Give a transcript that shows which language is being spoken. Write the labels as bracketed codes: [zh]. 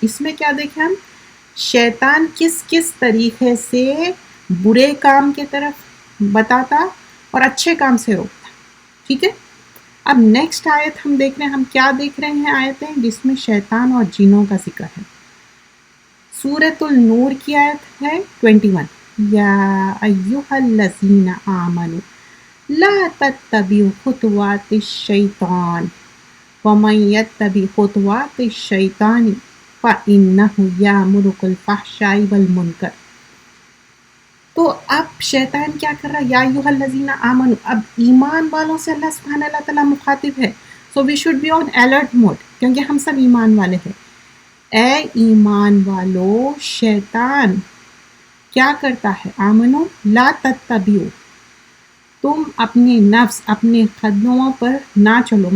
[ur] اس میں کیا دیکھیں ہم شیطان کس کس طریقے سے برے کام کے طرف بتاتا اور اچھے کام سے روکتا. ٹھیک ہے. اب نیکسٹ آیت ہم دیکھ رہے ہیں، ہم کیا دیکھ رہے ہیں آیتیں جس میں شیطان اور جنوں کا ذکر ہے. سورۃ النور کی آیت ہے 21. [ar] یا ایھا الذین آمنوا لا تتبعوا خطوات الشیطان ومن یتبع خطوات الشیطان فإنہ یأمر بالفحشاء والمنکر. [ur] تو اب شیطان کیا کر رہا ہے؟ [ar] یا ایھا الذین آمنوا، [ur] اب ایمان والوں سے اللہ سبحانہ اللہ تعالیٰ مخاطب ہے. [en] so we should be on alert mode [ur] کیونکہ ہم سب ایمان والے ہیں. اے ایمان والو، شیطان کیا کرتا ہے؟ [ar] آمنو لا تتبعوا، [ur] تم اپنے نفس اپنے قدموں پر نہ چلو.